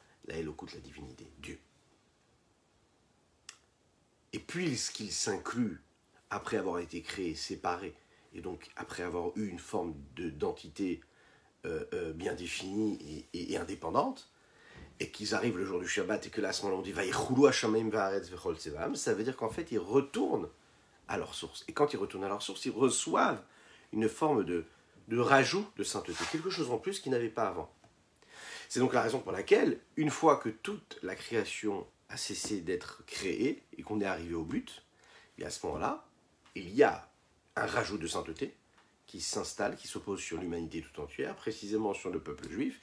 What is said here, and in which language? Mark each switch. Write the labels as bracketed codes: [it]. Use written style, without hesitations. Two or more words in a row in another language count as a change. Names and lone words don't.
[fr] La Elokut, la divinité, Dieu. Et puisqu'ils s'incluent après avoir été créés, séparés, et donc après avoir eu une forme d'entité bien définie et indépendante, et qu'ils arrivent le jour du Shabbat, et que là, à ce moment-là, on dit « [he] ויכולו השמים והארץ וכל צבאם », [fr] ça veut dire qu'en fait, ils retournent à leur source. Et quand ils retournent à leur source, ils reçoivent une forme de rajout de sainteté, quelque chose en plus qu'ils n'avaient pas avant. C'est donc la raison pour laquelle, une fois que toute la création a cessé d'être créée, et qu'on est arrivé au but, et à ce moment-là, il y a un rajout de sainteté qui s'installe, qui s'oppose sur l'humanité tout entière, précisément sur le peuple juif.